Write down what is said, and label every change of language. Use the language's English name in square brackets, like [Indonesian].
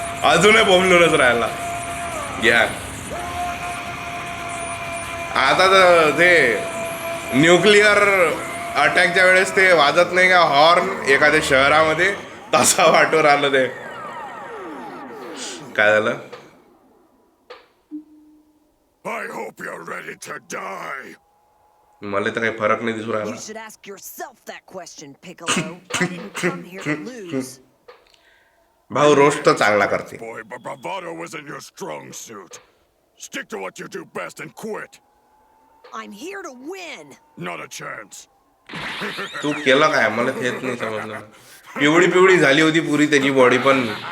[Marathi] अजूनही बोंबलूनच राहिला. घ्या आता तर ते न्यूक्लिअर अटॅकच्या वेळेस ते वाजत नाही का हॉर्न एखाद्या शहरामध्ये, तसा वाटून राहिलं ते. काय झालं? [English] I hope you're ready to die. [Marathi] मला तर काही फरक नाही दिसू राहिला. [English] You should ask yourself that question, Piccolo. I didn't come here to lose. [Marathi] भाऊ रोस्ट तर चांगला करते. [English] Boy, but bravado isn't your strong suit. Stick to what you do best and quit. I'm here to win. Not a chance. [Marathi] तू केलं काय मला हेच नाही समजलं. पिवळी झाली होती पुरी त्याची बॉडी पण.